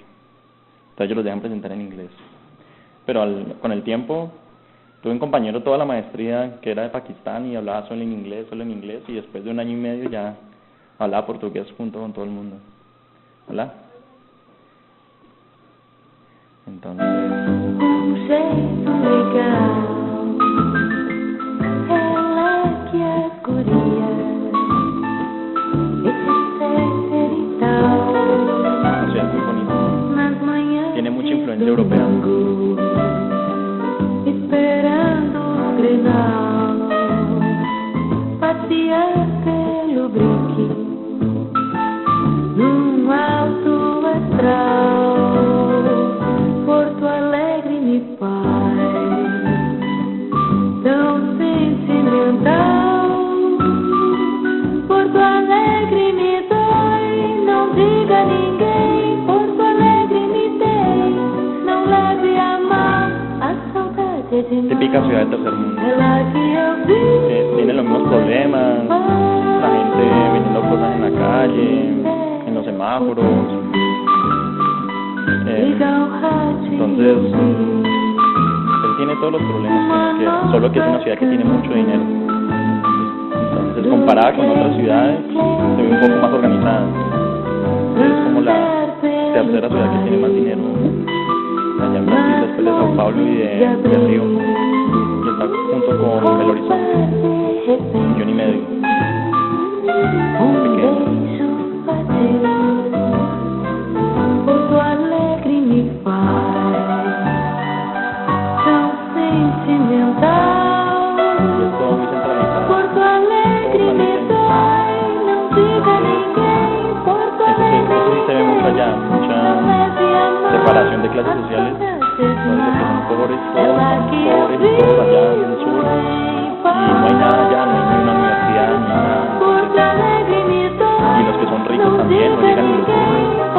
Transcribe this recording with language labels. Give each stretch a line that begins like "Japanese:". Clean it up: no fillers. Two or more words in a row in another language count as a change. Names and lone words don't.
Spanish: Entonces ellos los dejan presentar en inglés. Pero con el tiempo, tuve un compañero toda la maestría que era de Pakistán y hablaba solo en inglés, y después de 1 año y medio ya hablaba portugués junto con todo el mundo. ¿Hola? Entonces...
Portuguese: jeito legal, ela que é guria, esse ser e tal.
Spanish: La ciudad es muy bonita. Tiene mucha influencia europea.
Portuguese: Esperando o Grenal, passear pelo Brick, num alto astral. Porto Alegre me faz tão sentimental. Porto Alegre me dói, não diga a ninguém. Porto Alegre me tem, não leve a mal. A saudade é demais.
Spanish: Típica ciudad del tercer mundo.
Portuguese: É lá que eu vi.
Spanish: Tiene los mismos problemas, la gente vendiendo cosas en la calle, en los semáforos. Entonces, él tiene todos los problemas que quiera, solo que es una ciudad que tiene mucho dinero. Entonces, comparada con otras ciudades, se ve un poco más organizada. Es como la tercera ciudad que tiene más dinero allá en Brasil, después de Sao Paulo y de Río, que está junto con Belo Horizonte, 1,5 millones. Pequeño.
Portuguese: Porto Alegre me faz tão sentimental.
Spanish: Y es todo muy centralizado.
Portuguese: Porto Alegre me dói, não diga a ninguém. Porto Alegre
Spanish: se ve mucho allá, mucha separación de clases sociales. Entonces los que son pobres, todos allá en el sur. Y no hay nada allá, no hay ni una universidad, ni nada. Y los que son ricos también, no llegan ni los ricos.